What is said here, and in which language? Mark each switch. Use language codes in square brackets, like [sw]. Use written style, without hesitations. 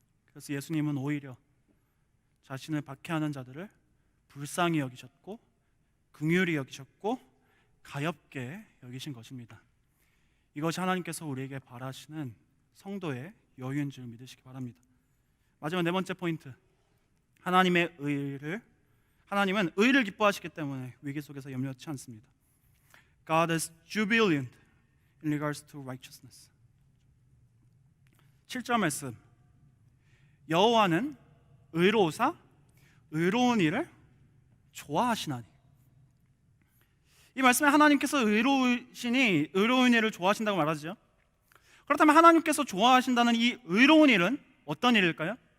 [ko] 그래서 예수님은 오히려 자신을 박해하는 자들을 불쌍히 여기셨고 긍휼히 여기셨고 가엾게 여기신 것입니다. 이것이 하나님께서 우리에게 바라시는 성도의 여유인 줄 믿으시기 바랍니다. 마지막 네 번째 포인트, 하나님은 의를 기뻐하시기 때문에 위기 속에서 염려치 않습니다. [en] God is jubilant in regards to righteousness. [ko] 7절 말씀, 여호와는 의로우사 의로운 일을 좋아하시나니. 이 말씀에 하나님께서 의로우시니 의로운 일을 좋아하신다고 말하죠. 그렇다면 하나님께서 좋아하신다는 이 의로운 일은 어떤 일일까요?